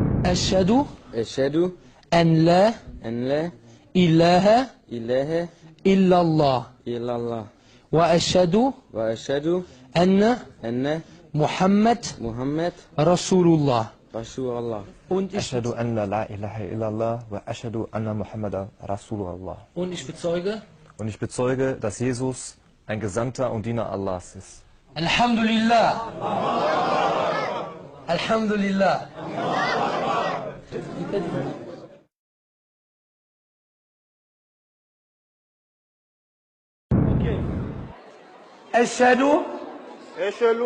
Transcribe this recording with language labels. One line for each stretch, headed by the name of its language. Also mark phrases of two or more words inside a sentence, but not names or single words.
Arabic: أشهد أشهد أن لا أن لا إله إله إلا الله إلا الله وأشهد أن أن محمد محمد رسول الله. رسول الله.
German: Und ich,
Arabic: أشهد أن لا إله إلا الله وأشهد أن محمدا رسول الله.
German: und ich bezeuge, Und ich bezeuge, dass Jesus ein Gesandter und Diener Allahs ist.
Arabic: Alhamdulillah. Alhamdulillah. أشهد أشهد